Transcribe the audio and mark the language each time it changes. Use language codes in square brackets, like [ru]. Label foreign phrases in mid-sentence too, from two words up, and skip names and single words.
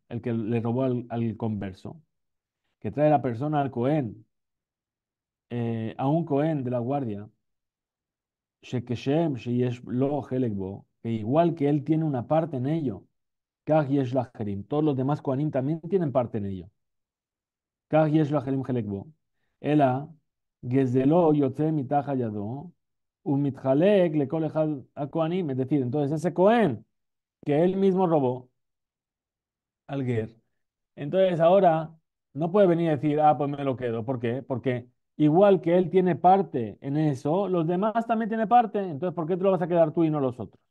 [es] El que le robó al converso, que trae la persona al Cohen, a un Cohen de la guardia, [he] כשם שיש לו חלק בו, [es] que igual que él tiene una parte en ello, [he] כך יש לאחרים, [es] todos los demás Kohanim también tienen parte en ello. [he] כך יש לאחרים חלק בו, אלא, גזלו יוצא מתחת ידו, ומתחלק לכל אחד הכהנים, [es] es decir, entonces ese Cohen que él mismo robó al Ger, entonces ahora no puede venir a decir, pues me lo quedo. ¿Por qué? Porque igual que él tiene parte en eso, los demás también tienen parte, entonces ¿por qué te lo vas a quedar tú y no los otros?